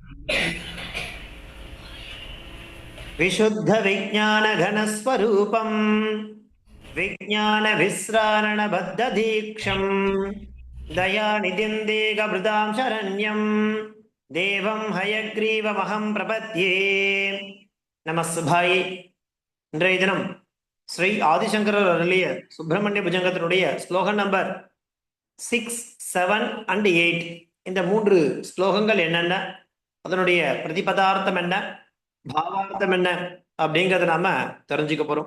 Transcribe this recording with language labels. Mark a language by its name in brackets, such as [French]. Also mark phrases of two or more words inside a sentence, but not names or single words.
[Sanskrit] विशुद्ध विज्ञान घन स्वरूपम विज्ञान विस्रारण बद्ध दीक्षम दयानिधिं देहभृतां शरण्यं देवं हयग्रीवमहं प्रपद्ये நமஸ்பாய். [Tamil] இன்றைய தினம் ஸ்ரீ ஆதிசங்கரர் அருளிய சுப்பிரமணிய புஜங்கத்தினுடைய ஸ்லோகம் நம்பர் 6, 7 and 8. இந்த 3 ஸ்லோகங்கள் என்னென்ன, அதனுடைய பிரதிபதார்த்தம் என்ன, பாவார்த்தம் என்ன அப்படிங்கிறத நாம தெரிஞ்சுக்க போறோம்.